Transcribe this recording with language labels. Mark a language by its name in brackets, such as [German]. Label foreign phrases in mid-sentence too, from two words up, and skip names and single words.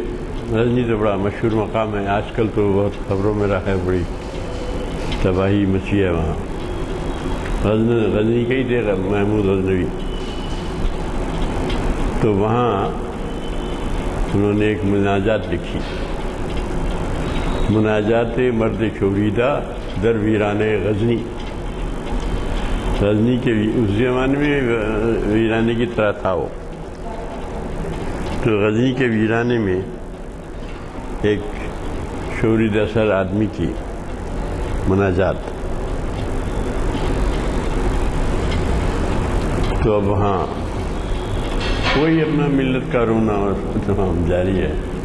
[Urdu] غزنی تو بڑا مشہور مقام ہے، آج کل تو بہت خبروں میں رہا ہے، بڑی تباہی مچی ہے وہاں. غزنی کے ہی تھے محمود غزنوی. تو وہاں انہوں نے ایک مناجات لکھی، مناجات مرد شوریدہ در ویران غزنی. غزنی کے اس زمانے میں ویرانے کی طرح تھا وہ. تو غزنی کے ویرانے میں ایک شوریدہ سر آدمی کی مناجات. تو اب وہاں وہی اپنا ملت کا رونا اور تمام جاری ہے.